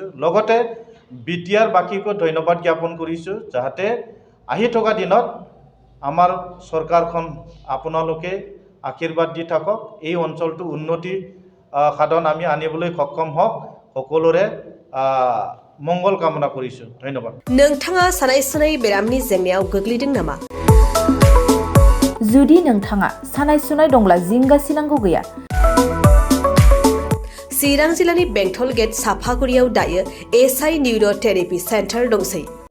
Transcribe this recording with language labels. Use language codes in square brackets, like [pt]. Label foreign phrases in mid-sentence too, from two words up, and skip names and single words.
[as] লগতে BTR বাসীকো ধন্যবাদ জ্ঞাপন কৰিছোঁ, যাতে আহি থকা দিনত আমাৰ চৰকাৰখন আপোনালোকে আশীৰ্বাদ দি থাকক, এই অঞ্চলটো উন্নতি সাধন আমি আনিবলৈ সক্ষম হওক। সকলোৰে মংগল কামনা কৰিছোঁ। ধন্যবাদ। [brx] नोंथाङा सानाय सुनाय बेरामनि जेंनायाव गोग्लैदों नामा? जुदि नोंथाङा सानाय सुनाय दंब्ला जिंगासिनांगौ गैया। चिरां जिल्लानि बेंटल गेट साफागुरियाव दायो SI [en] neurotherapy centre [brx] दंसै।